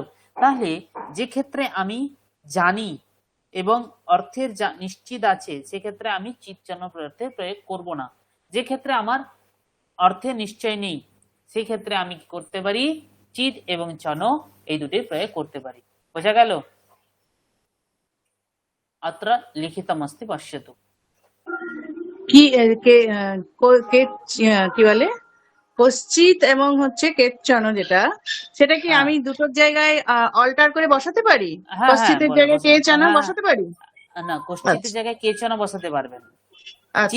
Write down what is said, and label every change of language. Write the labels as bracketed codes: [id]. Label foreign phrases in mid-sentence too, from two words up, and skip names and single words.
[bn] তাহলে যে ক্ষেত্রে আমি জানি এবং অর্থের নিশ্চিত আছে, সেক্ষেত্রে আমি চিৎ চন প্রত্যয়ের প্রয়োগ করব না। যে ক্ষেত্রে আমার অর্থে নিশ্চয় নেই, সেই ক্ষেত্রে আমি কি করতে পারি? চিৎ এবং চন এই দুটির প্রয়োগ করতে পারি। বোঝা গেল? [sa] अत्र लिखितमस्ति पश्यतु। [bn] কি কি বলে কশ্চিত এবং হচ্ছে কেচ্চন, যেটা সেটা কি হ্যাঁ আমি দুটোর জায়গায় অল্টার করে বসাতে পারি? হ্যাঁ হ্যাঁ কশ্চিতের জায়গায় কেচন হ্যাঁ বসাতে পারি? না, কশ্চিতের আচ্ছা জায়গায় কে চন বসাতে পারবেন, চিৎ